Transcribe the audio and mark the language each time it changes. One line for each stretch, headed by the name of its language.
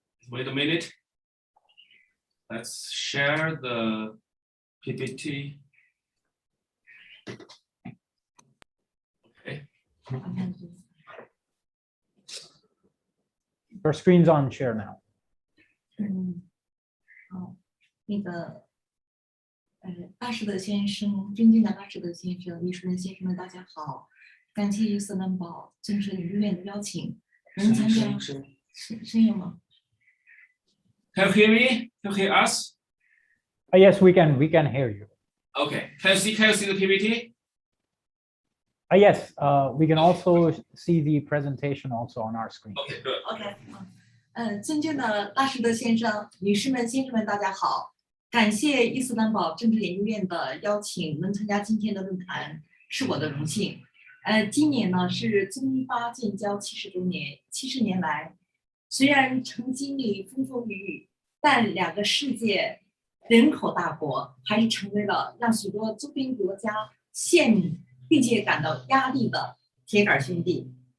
English: Wait a minute. Let's share the PPT. Okay. Your screen's on share now.
Chinese: 好，那个，巴士德先生，尊敬的巴士德先生、女士们、先生们，大家好！感谢伊斯兰堡政治领域院的邀请，能参加声音吗
English: Can you hear me? Can you hear us? Yes, we can hear you. Okay. Can you see the PPT? Yes, we can also see the presentation also on our screen. Okay, good.
Chinese: OK，尊敬的巴士德先生、女士们、先生们，大家好！感谢伊斯兰堡政治研究院的邀请，能参加今天的论坛是我的荣幸。今年呢是中巴建交70周年，70年来，虽然曾经历风风雨雨，但两个世界人口大国还是成为了让许多周边国家羡慕并且感到压力的铁杆兄弟。